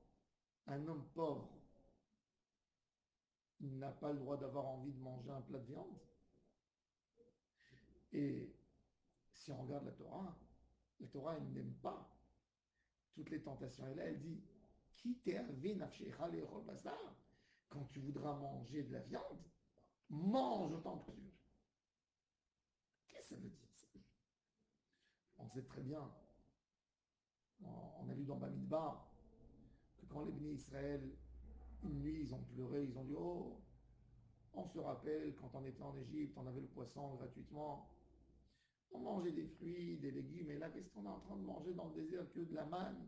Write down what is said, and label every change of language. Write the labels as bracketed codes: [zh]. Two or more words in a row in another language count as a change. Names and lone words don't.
[fr] Un homme pauvre, il n'a pas le droit d'avoir envie de manger un plat de viande. Et si on regarde la Torah, elle n'aime pas toutes les tentations. Et là, elle dit, [he] כי תאוה נפשך לאכול בשר, [fr] quand tu voudras manger de la viande, mange autant que tu veux. Qu'est-ce que ça veut dire ça? On sait très bien, on a lu dans Bamidbar, que quand les bénis Israël, une nuit, ils ont pleuré, ils ont dit, oh, on se rappelle quand on était en Égypte, on avait le poisson gratuitement, on mangeait des fruits, des légumes, et là, qu'est-ce qu'on est en train de manger dans le désert que de la manne?